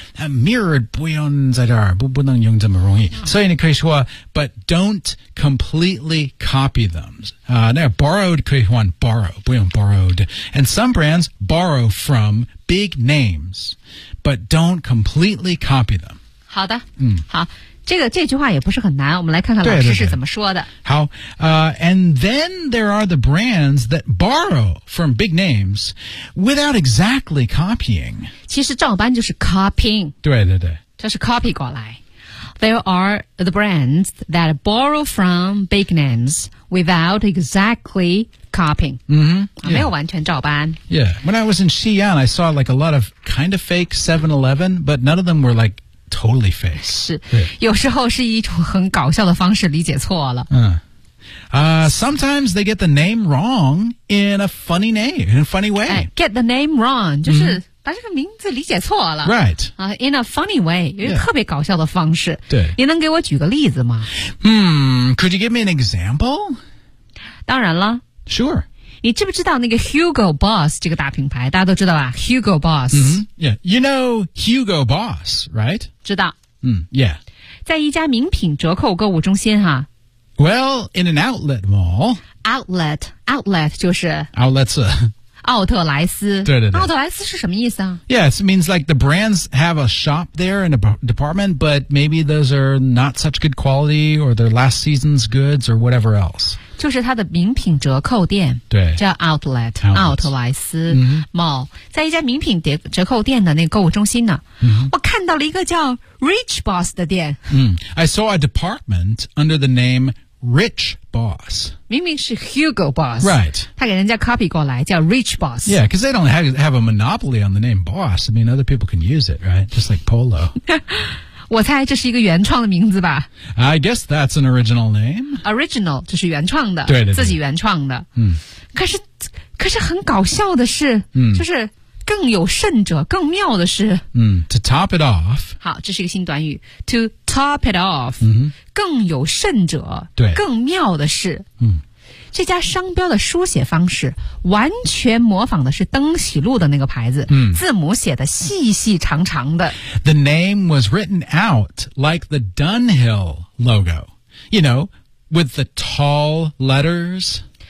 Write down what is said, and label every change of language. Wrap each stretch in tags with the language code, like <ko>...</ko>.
<zh>Mirrored 不用在这儿，不能用这么容易。所以你可以说</zh> <en>but don't completely copy them.</en> <zh>那 borrowed 可以换 borrow, 不用 borrowed.</zh> <en>And some brands borrow from big names, but don't completely copy them.</en> <zh>好的，好。这句话也不是很难，我们来看看老师是怎么说的。对好</zh> <en>and then there are the brands that borrow from big names without exactly copying.</en> <zh>其实照搬就是 copying. 对。这是 copy 过来。</zh> <en>There are the brands that borrow from big names without exactly copying.</en> <zh>没有完全照搬。</zh> <en>Yeah, when I was in Xi'an, I saw like a lot of kind of fake 7-Eleven, but none of them were like,Totally fake.</en> <zh>是，有时候是一种很搞笑的方式理解错了。</zh> <en>Sometimes they get the name wrong in a funny way. Get the name wrong,</en> <zh>就是把这个名字理解错了。</zh> <en>Right. In a funny way,</en> <zh>有一个特别搞笑的方式。对。你能给我举个例子吗？</zh> <en>Could you give me an example?</en> <zh>当然了。</zh> <en>Sure.</en> <zh>你知不知道那个 Hugo Boss 这个大品牌？大家都知道吧 ？Hugo Boss。</zh> <en>Yeah. You know Hugo Boss, right?</en> <zh>知道。</zh> <en>Yeah.</en> <zh>在一家名品折扣购物中心哈。</zh> <en>Well, in an outlet mall.</en> <zh>Outlet 就是。</zh> <en>Outlets.</en> <zh>奥特莱斯。对。奥特莱斯是什么意思啊</zh> <en>？Yes, it means like the brands have a shop there in a department, but maybe those are not such good quality, or their last season's goods, or whatever else.</en> <zh>就是它的名品折扣店，对，叫 Outlet 奥特莱斯 Mall， 在一家名品折扣店的那个购物中心呢，我看到了一个叫 Rich Boss 的店。</zh> <en>I saw a department under the name Rich Boss。</en> <zh>明明是 Hugo Boss，</zh> <en>right？</en> <zh>他给人家 copy 过来叫 Rich Boss。</zh> <en>Yeah， because they don't have a monopoly on the name Boss. I mean, other people can use it, right? Just like Polo.</en> <zh>我猜这是一个原创的名字吧。</zh> <en>I guess that's an original name.</en> <zh>Original 就是原创的，对，自己原创的。可是很搞笑的是，就是更有甚者，更妙的是，</zh> <en>To top it off.</en> <zh>好，这是一个新短语 ，</zh> <en>To top it off.</en> <zh>更有甚者，对，更妙的是，这家商标的书写方式完全模仿的是登喜路的那个牌子，字母写的细细长长的。</zh> <en>The name was written out like the Dunhill logo, you know, with the tall letters.</en>